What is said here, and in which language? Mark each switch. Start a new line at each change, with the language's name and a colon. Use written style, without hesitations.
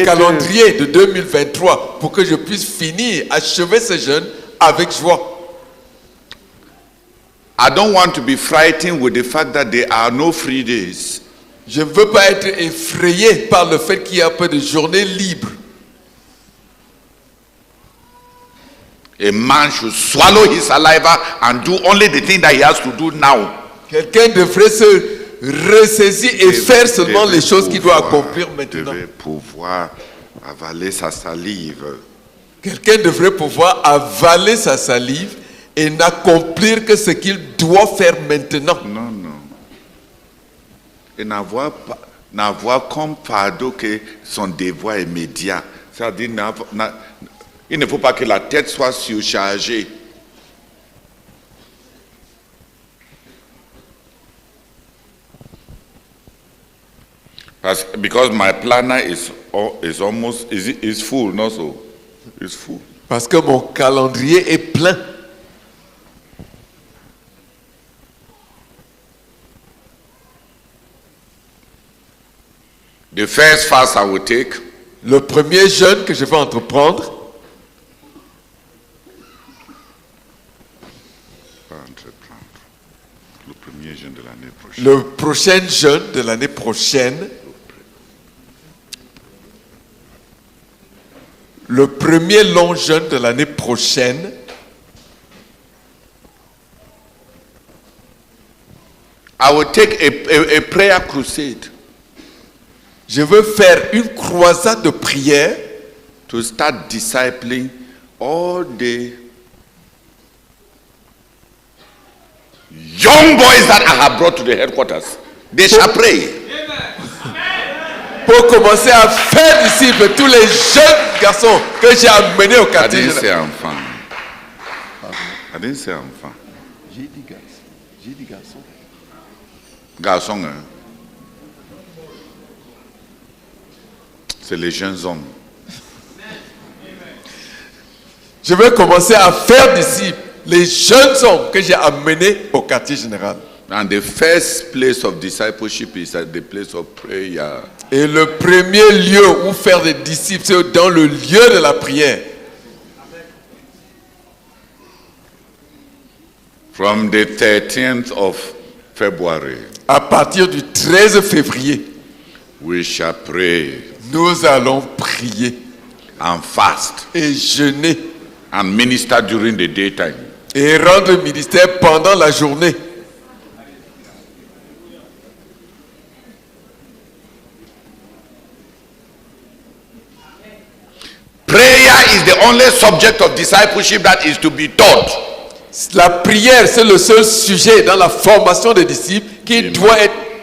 French: le calendrier de 2023 pour que je puisse finir, achever ce jeûne avec joie.
English: I don't want to be frightened with the fact that there are no free days.
French: Je ne veux pas être effrayé par le fait qu'il y a peu de journées libres.
English: A man should swallow his saliva and do only the thing that he has to do now.
French: Quelqu'un devrait se ressaisir et faire seulement les choses qu'il doit accomplir maintenant. Devait pouvoir avaler sa salive. Quelqu'un devrait pouvoir avaler sa salive et n'accomplir que ce qu'il doit faire maintenant. Non, non. Et n'avoir comme fardeau que son devoir immédiat. C'est-à-dire, il ne faut pas que la tête soit surchargée.
English: Because my planner is almost is full, not so. It's full.
French: Parce que mon calendrier est plein.
English: The first fast I will take
French: Le premier jeûne que je vais entreprendre, le premier jeûne de l'année prochaine. le prochain jeûne de l'année prochaine, le premier long jeûne de l'année prochaine,
English: I will take a prayer crusade
French: je veux faire une croisade de prière
English: to start discipling all the young boys that I have brought to the headquarters. They shall pray.
French: pour commencer à faire disciples tous les jeunes garçons que j'ai amenés au
English: I
French: quartier
English: didn't say
French: général.
English: enfant. I didn't say enfant.
French: J'ai dit garçon. J'ai dit garçon. Garçon, hein. C'est les jeunes hommes. Je vais commencer à faire disciples les jeunes hommes que j'ai amenés au quartier général.
English: And the first place of discipleship is at the place of prayer.
French: Et le premier lieu où faire des disciples, c'est dans le lieu de la prière.
English: From the 13th of February,
French: À partir du 13 février,
English: we shall pray
French: nous allons prier
English: and fast
French: et jeûner
English: and minister during the daytime.
French: et rendre le ministère pendant la journée.
English: Prayer is the only subject of discipleship that is to be taught.
French: La prière, c'est le seul sujet dans la formation des disciples qui doit être...